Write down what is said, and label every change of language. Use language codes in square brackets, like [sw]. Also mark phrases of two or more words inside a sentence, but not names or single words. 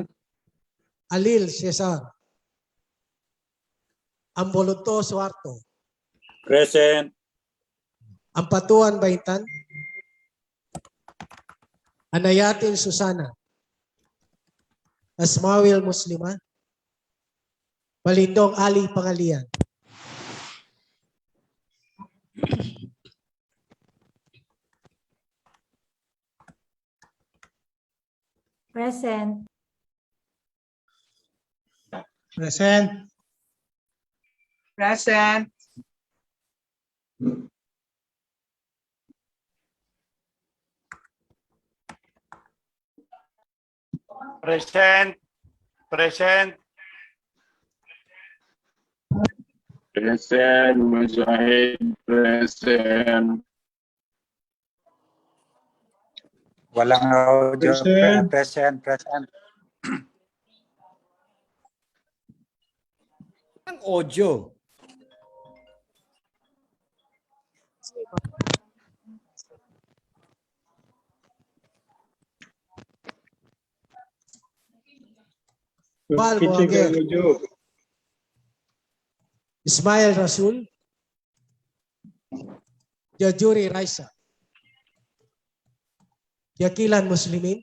[en] Alil Cesar, Amboloto Suarto, Present. Ampatuan Baitan, Anayatin Susana, Asmawil Muslima, Balindong Ali Pangalian, Present. Present. Present. Present. Present. Present. Mujahid. Present. [tl] Walang audio. [en] Present. Present. [tl] Ang audio. [en] Bal Muanger, Ismail Rasul, Jajuri Raisa, Yakilan Muslimin,